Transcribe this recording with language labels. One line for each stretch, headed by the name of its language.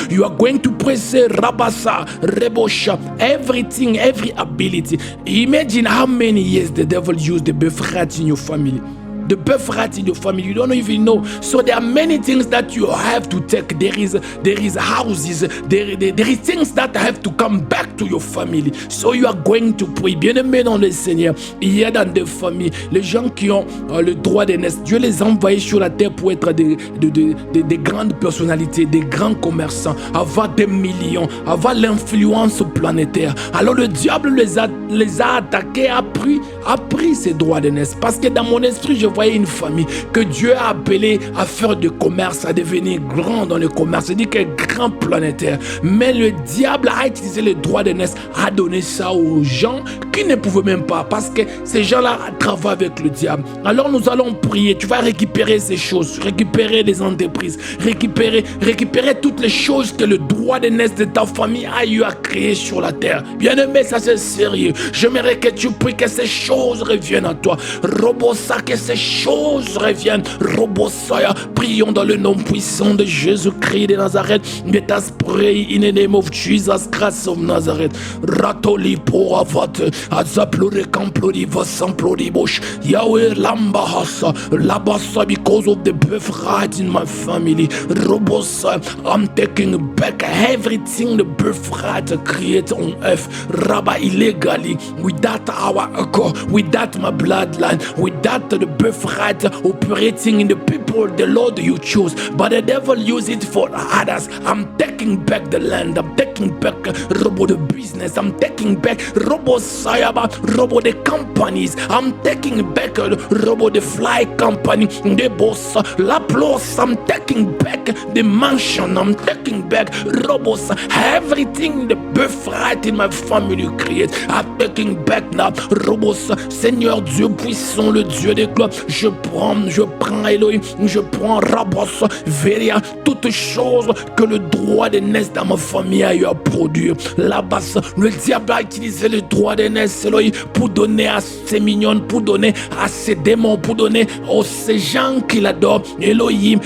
English: You are going to press Rabasa, Rebosha, everything, every ability. Imagine how many years the devil used the birthright in your family. The birthright in your family, you don't even know. So there are many things that you have to take. There is houses, there is things that have to come back to your family. So you are going to pray.
French: Bien-aimé dans le Seigneur, il y a dans des familles les gens qui ont le droit de naître. Dieu les a envoyés sur la terre pour être des grandes personnalités, des grands commerçants, avoir des millions, avoir l'influence planétaire. Alors le diable les a attaqués, a pris ces droits de naissance. Parce que dans mon esprit, je voyais une famille que Dieu a appelée à faire du commerce, à devenir grand dans le commerce. Il dit que grand planétaire. Mais le diable a utilisé les droits de naissance, a donné ça aux gens qui ne pouvaient même pas, parce que ces gens-là travaillent avec le diable. Alors nous allons prier. Tu vas récupérer ces choses, récupérer les entreprises, récupérer toutes les choses que le droit de naissance de ta famille a eu à créer sur la terre. Bien aimé, ça c'est sérieux. J'aimerais que tu pries que ces choses reviennent à toi. Robosa, que ces choses reviennent. Robosaya, prions dans le nom puissant de Jésus-Christ de Nazareth.
English: Let us pray in the name of Jesus Christ of Nazareth. Ratoli pour avat, azaplore camplori vasamplori bosh. Yahweh lambahasa, labasa, because of the birthright in my family. Robosa, I'm taking back everything the birthright created on earth. Rabba illegally, without our echo, without my bloodline, without the birthright operating in the people the Lord you choose, but the devil use it for others. I'm taking back the land, I'm taking back Robo the business, I'm taking back Robo Sayaba, Robo the companies, I'm taking back Robo the fly company, the boss, La Plus, I'm taking back the mansion, I'm taking back Robos, everything the birthright in my family create, I'm taking back now Robos.
French: Seigneur Dieu puissant, le Dieu des gloires, je prends Elohim je prends Rabos, Veria, toute chose que le droit d'aînesse dans ma famille a eu à produire. Là-bas, le diable a utilisé le droit d'aînesse pour donner à ses mignons, pour donner à ses démons, pour donner aux ces gens qui l'adorent, Elohim.